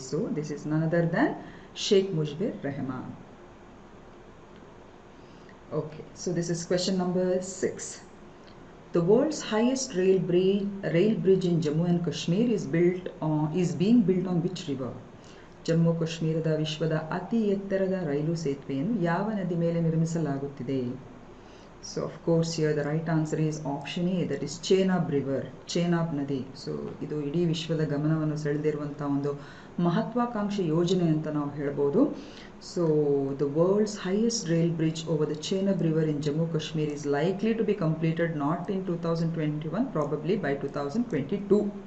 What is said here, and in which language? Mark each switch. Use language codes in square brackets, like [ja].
[en] So this is none other than Sheikh Mujbir Rahman. Okay, so this is question number 6. The world's highest rail bridge in Jammu and Kashmir is being built on which river? [kn] Jammu ಕಾಶ್ಮೀರದ ವಿಶ್ವದ ಅತಿ ಎತ್ತರದ ರೈಲು ಸೇತುವೆಯನ್ನು ಯಾವ ನದಿ ಮೇಲೆ ನಿರ್ಮಿಸಲಾಗುತ್ತಿದೆ? [en] So of course here the right answer is option A, that is Chenab river, Chenab ನದಿ. [kn] ಸೊ ಇದು ಇಡೀ ವಿಶ್ವದ ಗಮನವನ್ನು ಸೆಳೆದಿರುವಂಥ ಒಂದು ಮಹತ್ವಾಕಾಂಕ್ಷಿ ಯೋಜನೆ ಅಂತ ನಾವು ಹೇಳ್ಬೋದು. [en] So the world's highest rail bridge over the Chenab river in Jammu Kashmir is likely to be completed not in 2021, probably by 2022.